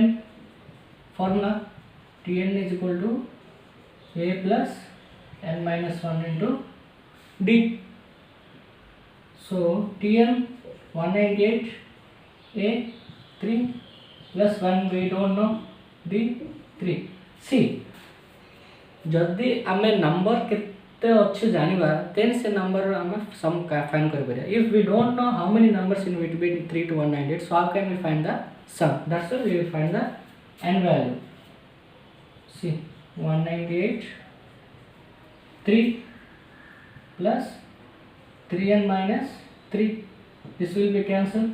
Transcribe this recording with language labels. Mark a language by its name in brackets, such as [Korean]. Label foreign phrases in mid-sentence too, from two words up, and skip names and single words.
[English] Formula Tn is equal to a plus n minus 1 into d. So Tn 198, a 3 plus 1 we don't know, d 3. See, [Odia] ଯଦି ଆମେ ନମ୍ବର କେତେ ଅଛେ ଜାଣିବା ଦେନ ସେ ନମ୍ବର ଆମେ [English] sum find [Odia] କର ପରିଆ. [English] If we don't know how many numbers in between 3 to 198, so how can we find the sum? That's why we will find the n value. See, 198 3 plus 3n minus 3, this will be cancelled.